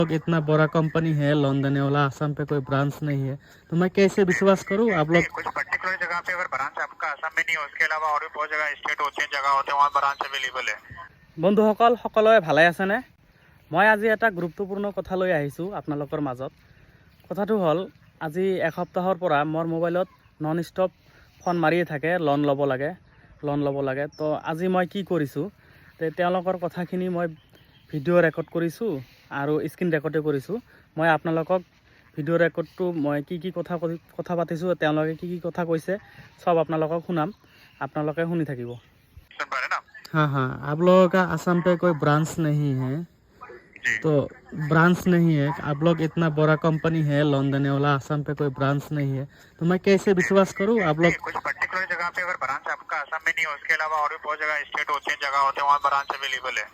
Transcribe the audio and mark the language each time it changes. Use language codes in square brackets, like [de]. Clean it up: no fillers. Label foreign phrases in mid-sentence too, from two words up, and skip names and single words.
[hi] लोग इतना बड़ा कंपनी है, लोन देने वाला, आसाम पे कोई ब्रांच नहीं है, तो मैं कैसे विश्वास करूं? आप लोग कुछ पर्टिकुलर जगह पे अगर ब्रांच आपका आसाम में नहीं हो, उसके अलावा और भी बहुत जगह स्टेट होते हैं, जगह होते हैं, वहाँ [en] branch available [hi] है। [as] বন্ধুসকল সকলোৱে ভালে আছেনে? মই আজি এটা গুৰুত্বপূৰ্ণ কথা লৈ আহিছোঁ আপোনালোকৰ মাজত। কথাটো হ'ল, আজি এসপ্তাহৰ পৰা মোৰ মোবাইলত [en] non stop [as] ফোন মাৰিয়ে থাকে, লোন ল'ব লাগে। তো আজি মই কি কৰিছোঁ, তেওঁলোকৰ কথাখিনি মই [en] video record [as] কৰিছোঁ আৰু স্ক্ৰীন ৰেকৰ্ডো কৰিছোঁ। মই আপোনালোকক ভিডিঅ' ৰেকৰ্ডটো মই কি কথা পাতিছোঁ, তেওঁলোকে কি কথা কৈছে, চব আপোনালোকক শুনাম, আপোনালোকে শুনি থাকিব। [hi] सुन पा रहे ना? हाँ हाँ, आप लोगों का आसाम पे कोई ब्रांच नहीं है, जी। तो ब्रांच नहीं है, आप लोग इतना बड़ा कंपनी है, लोन देने वाला, आसाम पे कोई ब्रांच नहीं है, तो मैं कैसे विश्वास करूं? आप लोग कुछ पर्टिकुलर जगह पे अगर ब्रांच आपका आसाम में नहीं हो, उसके अलावा और भी बहुत जगह स्टेट होते हैं, जगह होते हैं, वहाँ [en] branch available [hi] है।